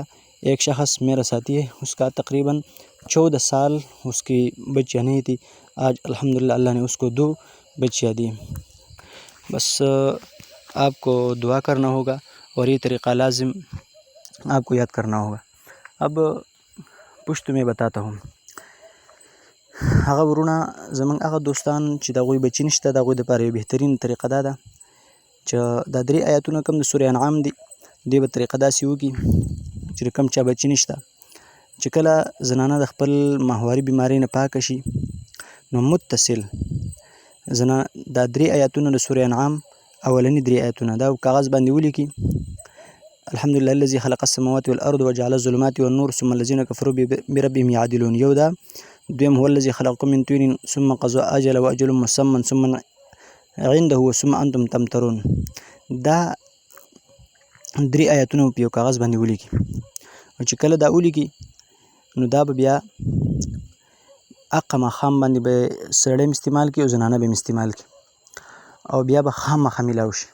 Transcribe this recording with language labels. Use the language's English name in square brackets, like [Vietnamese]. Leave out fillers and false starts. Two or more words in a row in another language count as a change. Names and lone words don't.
[Urdu] ایک شخص میرا ساتھی ہے، اس کا تقریباً 14 سال اس کی بچیاں نہیں تھی، آج الحمدللہ اللہ نے اس کو 2 بچیاں دی۔ بس آپ کو دعا کرنا ہوگا اور یہ طریقہ لازم آپ کو یاد کرنا ہوگا۔ اب پشتو میں بتاتا ہوں۔ [Pashto] هغه ورونه زمونږ هغه دوستان چې د هغوی بچي نشته، د هغوی دپاره یو بهترین طریقه دا ده چې دا 3 آیاتونه کوم د سورې انعام دي، دوی به طریقه داسې وکړي چې کوم چا بچي نشته، چې کله زنانه د خپل ماهواري بیمارۍ نه پاکه شي نو متصل دا 3 آیاتونه د سورې انعام اولني 3 آیاتونه دا کاغذ باندې ولیکي. [Arabic] الحمدلله الذي خلق السماوات والارض وجعل الظلمات والنور ثم الذين كفروا بربهم يعدلون. [Pashto] یو دا دویم [Arabic] هو الذي خلقكم من طين ثم قضى اجل واجل مسمى ثم عنده ثم انتم تمترون. [Pashto] دا 3 آیاتونه په یو کاغذ باندې ولیکي، او چې کله دا ولیکي نو دا به بیا اقا ماښام باندې به سړی استعمال کړي او زنانه به استعمال کړي، او بیا به خامخا میلاو شي.